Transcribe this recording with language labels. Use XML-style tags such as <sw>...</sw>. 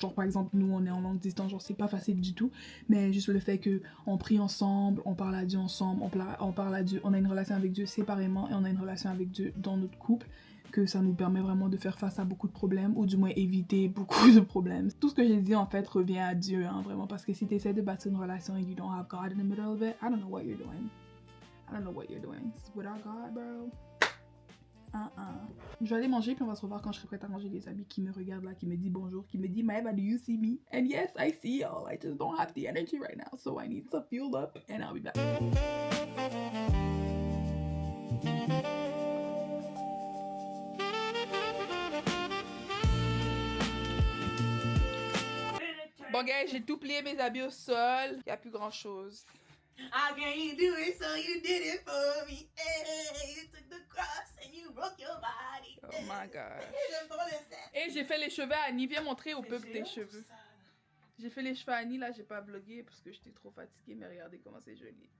<fr>Genre, par exemple, nous, on est en longue distance, genre, c'est pas facile du tout. Mais juste le fait qu'on prie ensemble, on parle à Dieu ensemble, on parle à Dieu, on a une relation avec Dieu séparément et on a une relation avec Dieu dans notre couple, que ça nous permet vraiment de faire face à beaucoup de problèmes, ou du moins éviter beaucoup de problèmes. Tout ce que j'ai dit, en fait, revient à Dieu, hein, vraiment. Parce que si tu essaies de bâtir une relation et</fr> <en>you don't have God in the middle of it, I don't know what you're doing. I don't know what you're doing. Without God, bro.</en> <fr>Je vais aller manger puis on va se revoir quand je serai prête à manger. Des amis qui me regardent là, qui me dit bonjour, qui me dit Maëva,</fr> <en>do you see me? And yes, I see y'all. I just don't have the energy right now, so I need to fuel up and I'll be back.</en> <fr>Bon guys, j'ai tout plié mes habits au sol. Y a plus grand chose.</fr> <en>How can you do it so you did it for me? Hey, you took the cross and you broke your body. Oh my god.</en> <fr>J'aime trop le set. Et j'ai fait les cheveux à Annie. Viens montrer au peuple tes cheveux. J'ai fait les cheveux à Annie, là, j'ai pas vlogué parce que j'étais trop fatiguée, mais regardez comment c'est joli.</fr>